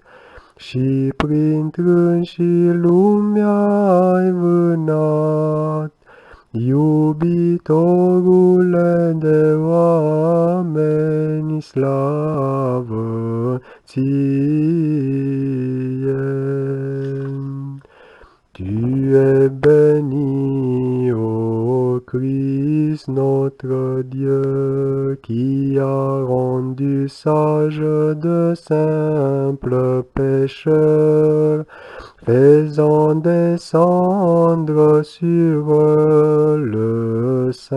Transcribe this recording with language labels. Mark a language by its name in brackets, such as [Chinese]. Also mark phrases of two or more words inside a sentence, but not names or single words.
[Romanian] Și printrânși lumea ai vânat, iubitorule de oameni, slavă ție. [French] Tu es béni, ô Christ notre Dieu, qui a rendu sage de simples pécheurs, faisant descendre sur eux le